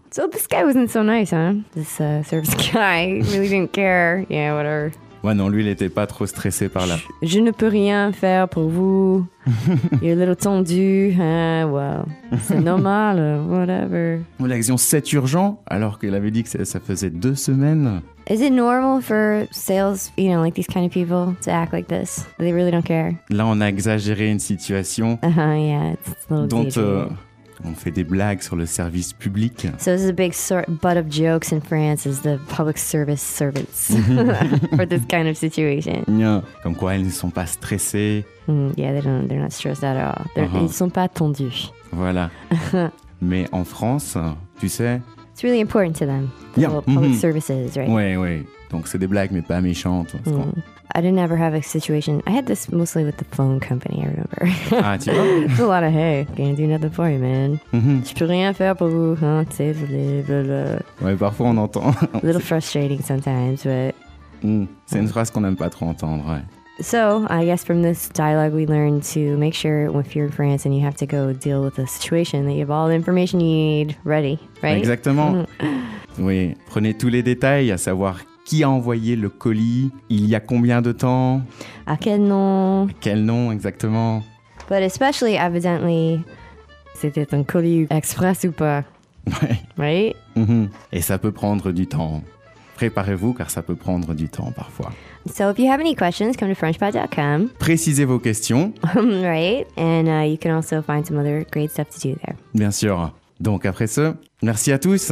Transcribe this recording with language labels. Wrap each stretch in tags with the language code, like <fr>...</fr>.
<en>So this guy wasn't so nice, hein? This service guy really didn't care. Yeah, whatever.</en> <fr>Ouais, non, lui, il n'était pas trop stressé par là. Je ne peux rien faire pour vous.</fr> <en>You're a little tendu. Well,</en> <fr>c'est normal,</fr> <en>whatever.</en> <fr>Bon, l'action, c'est urgent, alors qu'il avait dit que ça faisait 2 semaines.</fr> <en>Is it normal for sales, you know, like these kind of people to act like this? They really don't care.</en> <fr>Là, on a exagéré une situation.</fr> <en>Uh-huh, yeah, it's a little</en> <fr>dont, on fait des blagues sur le service public.</fr> <en>So this is a big butt of jokes in France is the public service servants for this kind of situation. Yeah.</en> <fr>Comme quoi, ils ne sont pas stressés.</fr> <en>Mm, yeah, they're not stressed at all.</en> <fr>Uh-huh. Ils ne sont pas tendus. Voilà. Mais en France, tu sais...</fr> <en>It's really important to them, the yeah. Public mm-hmm. services, right?</en> <fr>Oui, oui. Donc c'est des blagues, mais pas méchantes. Mm.</fr> <en>I didn't ever have a situation. I had this mostly with the phone company, I remember.</en> <fr>Ah, tu vois?</fr> <en>It's a lot of, hey, can't do nothing for you, man. Mm-hmm.</en> <fr>Je peux rien faire pour vous, hein, tu sais, blablabla. Oui, parfois on entend.</fr> <en>A little frustrating sometimes, but... Mm.</en> <fr>C'est une phrase qu'on n'aime pas trop entendre, ouais.</fr> <en>So, I guess from this dialogue we learned to make sure if you're in France and you have to go deal with a situation that you have all the information you need ready, right?</en> <fr>Exactement. Oui, prenez tous les détails, à savoir qui a envoyé le colis, il y a combien de temps. À quel nom. À quel nom, exactement.</fr> <en>But especially, evidently,</en> <fr>c'était un colis express ou pas. Oui.</fr> <en>Right? Mm-hmm.</en> <fr>Et ça peut prendre du temps. Préparez-vous, car ça peut prendre du temps parfois.</fr> <en>So if you have any questions, come to frenchpod.com.</en> <fr>Précisez vos questions.</fr> <en>Right, and you can also find some other great stuff to do there.</en> <fr>Bien sûr. Donc après ce, merci à tous.</fr>